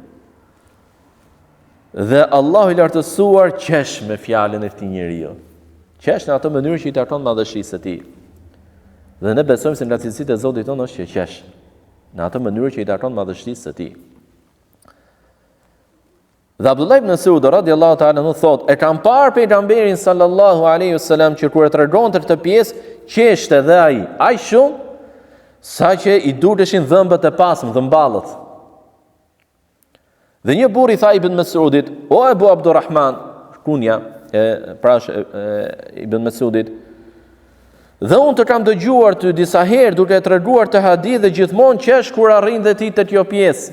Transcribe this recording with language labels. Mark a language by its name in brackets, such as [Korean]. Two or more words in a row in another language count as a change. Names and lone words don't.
[Albanian] Dhe Allahu i lartësuar qesh me fjalën e këtij njeriu. Qesh në atë mënyrë që i takon madhështisë së tij. Dhe ne besojmë se nga cilësitë e Zotit tonë është që qesh në atë mënyrë që i takon madhështisë së tij. Dhe Abdullah ibn Mas'ud [Arabic] رضي الله تعالى [Albanian] nuk thot, e kam parë pejgamberin [Arabic] صلى الله عليه وسلم [Albanian] që kur e tregonte këtë pjesë, qeshte dhe ai, aq shumë saqë i duleshin dhëmbët e pasme, dhëmballët. Dhe një burr i tha Ibn Mas'udit, o Abu Abdurrahman, kunja e prash Ibn Mas'udit, dhe unë të kam dëgjuar të disa herë duke e treguar të hadith dhe gjithmonë qesh kur arrin dhe ti të kjo pjesë.